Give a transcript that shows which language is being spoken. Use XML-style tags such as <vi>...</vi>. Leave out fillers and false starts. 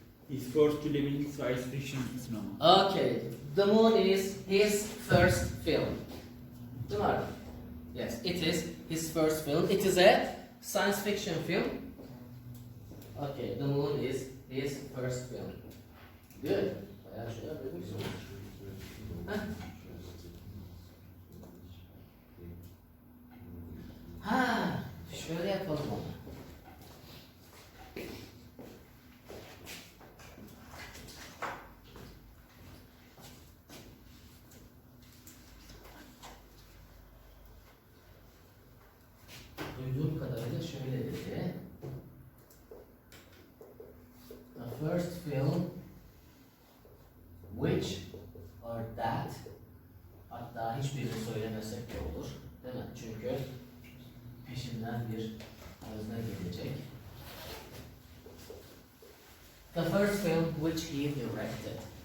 <en>His first film in science fiction cinema. Okay. The moon is his first film.</en> <tr>Değil mi abi?</tr> <en>Yes, it is his first film. It is a science fiction film. Okay, the moon is his first film. Good.</en> <tr>Bayağı şey yapıyorsunuz. Ha, şöyle yapalım onu. Duyduğum kadarıyla şöyle dedi.</tr> <en>The first film which or that,</en> <tr>hatta hiçbirini söylemesek de olur, değil mi? Çünkü peşinden bir özne gelecek.</tr> <en>The first film which he directed.</en>